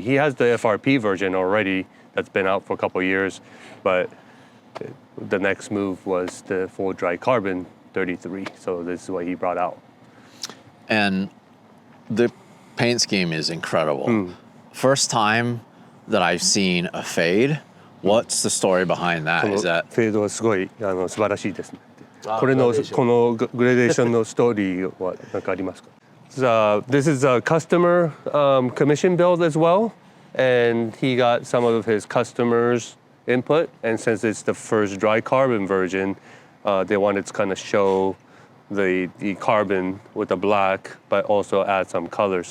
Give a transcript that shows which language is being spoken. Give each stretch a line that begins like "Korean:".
English: He has the FRP version already that's been out for a couple of years, but the next move was the full dry carbon 33. So this is what he brought out. And the paint scheme is incredible. First time that I've seen a fade. What's the story behind that? Is that
Japanese: フェードはすごい素晴らしいですね。このグレーデーションのストーリーは何かありますか?
English: This is a customer commission build as well, and he got some of his customers' input. And since it's the first dry carbon version, they wanted to kind of show the carbon with the black, but also add some color.